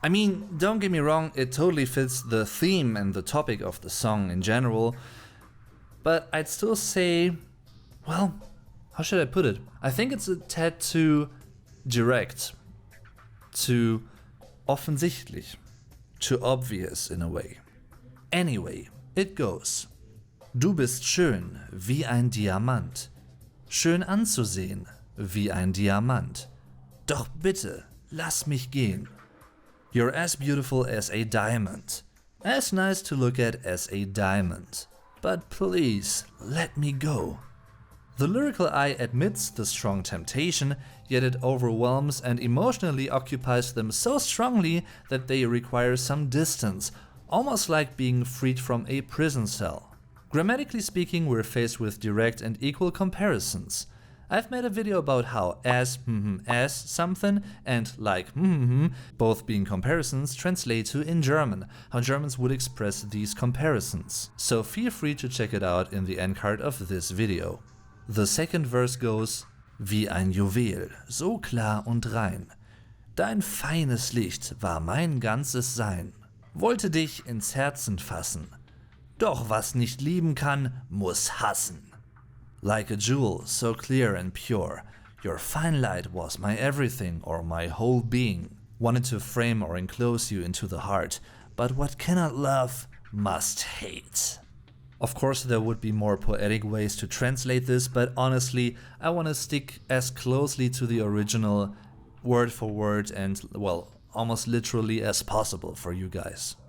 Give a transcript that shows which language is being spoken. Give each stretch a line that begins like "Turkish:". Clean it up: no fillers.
English: I mean, don't get me wrong, it totally fits the theme and the topic of the song in general, but I'd still say, well, how should I put it? I think it's a tad too direct, too offensichtlich, too obvious in a way. Anyway, it goes.
German: Du bist schön wie ein Diamant, schön anzusehen wie ein Diamant. Doch bitte, lass mich gehen.
English: You're as beautiful as a diamond, as nice to look at as a diamond. But please, let me go. The lyrical eye admits the strong temptation, yet it overwhelms and emotionally occupies them so strongly that they require some distance, almost like being freed from a prison cell. Grammatically speaking, we're faced with direct and equal comparisons. I've made a video about how as something and like both being comparisons translate to in German, how Germans would express these comparisons. So feel free to check it out in the end card of this video. The second verse goes,
German: wie ein Juwel, so klar und rein. Dein feines Licht war mein ganzes Sein. Wollte dich ins Herzen fassen. Doch was nicht lieben kann, muss hassen.
English: Like a jewel, so clear and pure, your fine light was my everything or my whole being. Wanted to frame or enclose you into the heart, but what cannot love, must hate. Of course, there would be more poetic ways to translate this, but honestly, I want to stick as closely to the original, word for word and, well, almost literally as possible for you guys.